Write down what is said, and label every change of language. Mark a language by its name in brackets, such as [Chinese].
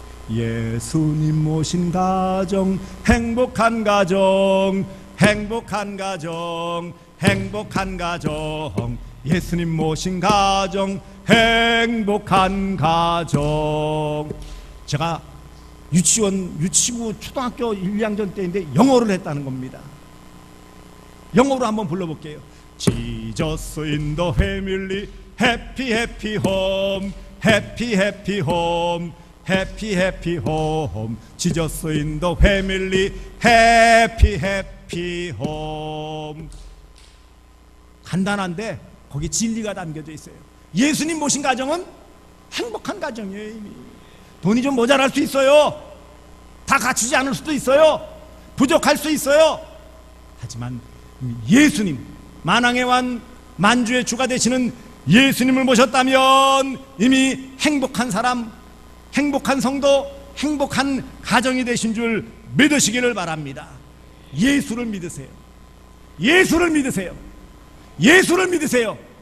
[Korean] 예수님 모신 가정, 행복한 가정, 행복한 가정, 행복한 가정, 예수님 모신 가정, 행복한 가정. 제가 유치부 초등학교 1, 2학년 때인데 영어를 했다는 겁니다. 영어로 한번 불러볼게요. [English] Jesus in the family, happy happy home, happy happy home, happy happy home. Jesus in the family, happy happy home. [Korean] 간단한데 거기 진리가 담겨져 있어요. 예수님 모신 가정은 행복한 가정이에요. 이미 돈이 좀 모자랄 수 있어요. 다 갖추지 않을 수도 있어요. 부족할 수 있어요. 하지만 예수님, 만왕의 왕 만주의 주가 되시는 예수님을 모셨다면 이미 행복한 사람, 행복한 성도, 행복한 가정이 되신 줄 믿으시기를 바랍니다. 예수를 믿으세요. 예수를 믿으세요. 예수를 믿으세요.